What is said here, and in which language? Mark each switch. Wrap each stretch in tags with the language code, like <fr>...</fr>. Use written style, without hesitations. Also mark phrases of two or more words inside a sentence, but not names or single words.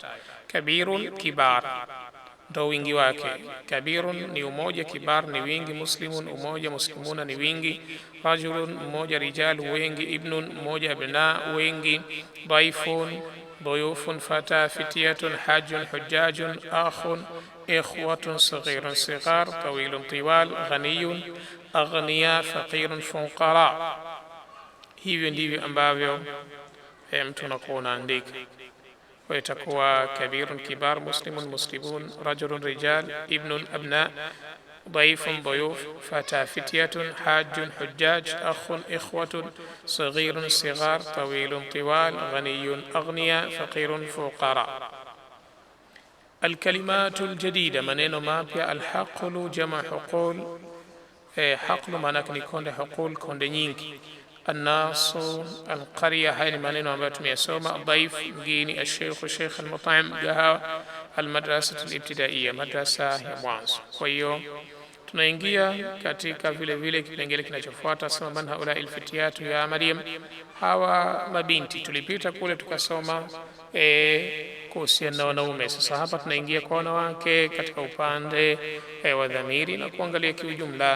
<ar>كبير كبار,</ar> <sw>ndo wingi wake. Kabirun ni umoja, kibar ni wingi. Muslimun, umoja. Muslimuna ni wingi. Rajulun, mmoja. Rijal, wengi. Ibnun, mmoja.</sw> <ar>أبناء, wengi. ضيف ضيوف. فتى فتية حاج حجاج. أخ إخوة. صغير صغار طويل طوال غني أغنياء. فقير فقراء.</ar> <sw>Hivyo ndivyo ambavyo mtu anakuwa unaandika.</sw> <ar>ويتقوى كبير كبار. مسلم مسلمون. رجل رجال. ابن أبناء. ضيف ضيوف. فتى فتية. حاج حجاج. أخ إخوة. صغير صغار. طويل طوال. غني أغنياء. فقير فقراء. الكلمات الجديدة،</ar> <sw>maneno mapya.</sw> <ar>الحقل جمع حقول. حقل</ar> <sw>maanake ni konde, حقول konde nyingi.</sw> <ar>الناس القرية،</ar> <sw>هاي maneno ambayo tumeyasoma.</sw> <ar>الضيف mgeni. الشيخ شيخ. المطعم قهوة. المدرسة الابتدائية</ar> <sw>madrasa ya mwanzo. Kwa hiyo tunaingia katika vile vile kipengele kinachofuata.</sw> <ar>Sema من هؤلاء الفتيات يا مريم,</ar> <sw>hawa mabinti. Tulipita kule tukasoma kuhusiana na wanaume. Sasa hapa tunaingia kwa wanawake katika upande wa dhamiri na kuangalia kiujumla.</sw>